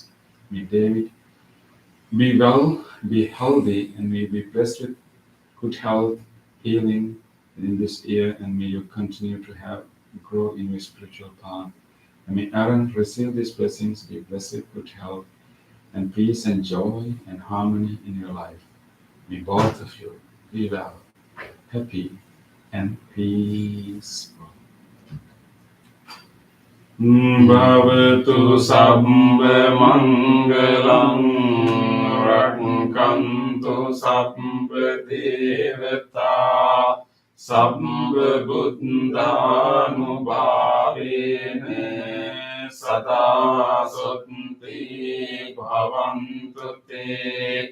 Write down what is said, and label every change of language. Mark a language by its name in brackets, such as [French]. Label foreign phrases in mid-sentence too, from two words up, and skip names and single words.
[English] May David be well, be healthy, and may you be blessed with good health, healing in this year, and may you continue to grow in your spiritual path. And may Aaron receive these blessings, be blessed with good health, and peace and joy and harmony in your life. May both of you be well, happy, and peaceful. [Pali] Bhavatu sabba mangalam, rakkantu sabba devata, sabba buddhanubhavene, sada sutti bhavantu te.